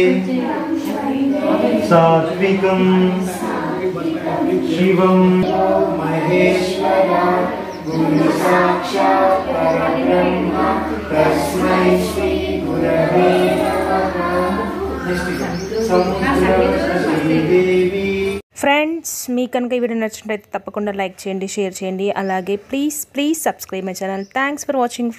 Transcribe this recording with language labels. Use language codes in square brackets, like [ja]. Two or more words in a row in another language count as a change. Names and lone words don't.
[sa] सात्विकं शिवं महेश्वरा गुरु साक्षात् परब्रह्म तस्मै श्री गुरवे नमः. [te] ఫ్రెండ్స్, మీకు కనుక ఈ వీడియో నచ్చినట్లయితే తప్పకుండా లైక్ చేయండి, షేర్ చేయండి. [en] అలాగే please subscribe my channel. thanks for watching friends.